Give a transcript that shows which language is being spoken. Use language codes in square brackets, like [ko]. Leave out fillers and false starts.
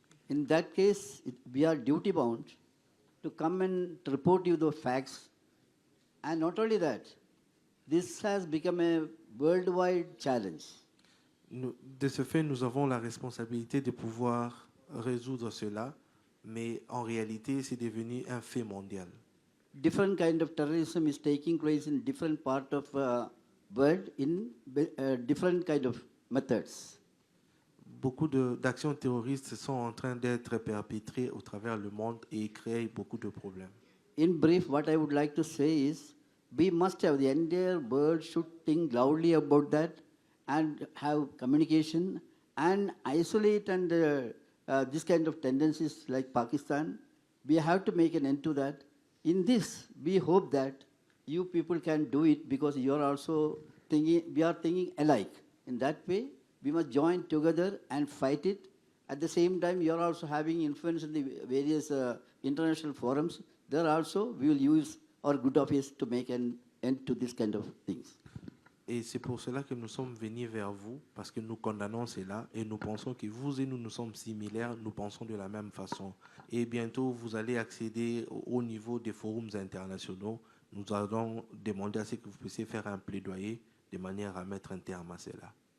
[en] In that case, we are duty-bound to come and report you the facts. And not only that, this has become a worldwide challenge. [fr] De ce fait, nous avons la responsabilité de pouvoir résoudre cela, mais en réalité, c'est devenu un fait mondial. [en] Different kind of terrorism is taking place in different part of world in different kind of methods. [fr] Beaucoup d'actions terroristes sont en train d'être perpétrées au travers le monde et créent beaucoup de problèmes. [en] In brief, what I would like to say is, we must have, the entire world should think loudly about that and have communication and isolate and this kind of tendencies like Pakistan. We have to make an end to that. In this, we hope that you people can do it because you are also thinking, we are thinking alike. In that way, we must join together and fight it. At the same time, you are also having influence in the various international forums. There also, we will use our good office to make an end to this kind of things. [fr] Et c'est pour cela que nous sommes venus vers vous, parce que nous condamnons cela et nous pensons que vous et nous sommes similaires, nous pensons de la même façon. Et bientôt, vous allez accéder au niveau des forums internationaux. Nous allons demander à ce que vous puissiez faire un plaidoyer de manière à mettre un terme à cela.